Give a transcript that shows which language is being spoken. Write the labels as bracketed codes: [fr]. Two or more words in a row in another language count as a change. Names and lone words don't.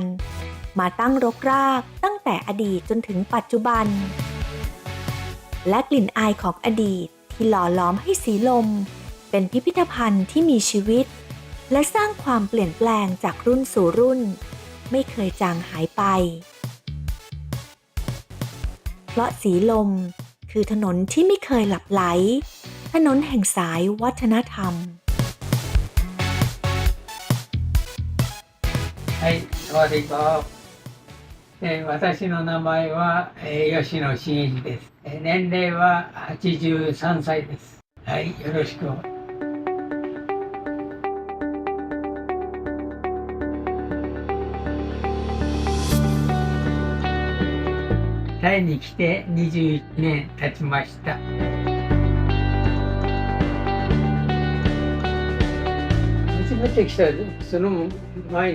[th] มาตั้งรกรากตั้งแต่อดีตจนถึงปัจจุบันและกลิ่นอายของอดีตที่หล่อหลอมให้สีลมเป็นพิพิธภัณฑ์ที่มีชีวิตและสร้างความเปลี่ยนแปลงจากรุ่นสู่รุ่นไม่เคยจางหายไปเพราะสีลมคือถนนที่ไม่เคยหลับไหลถนนแห่งสายวัฒนธรรม [ja] はい [th] สวัสดีครับ [ja] 私の名前は吉野真英二です年齢は83歳ですはいよろしくタイに来て21年経ちました初めて来たその前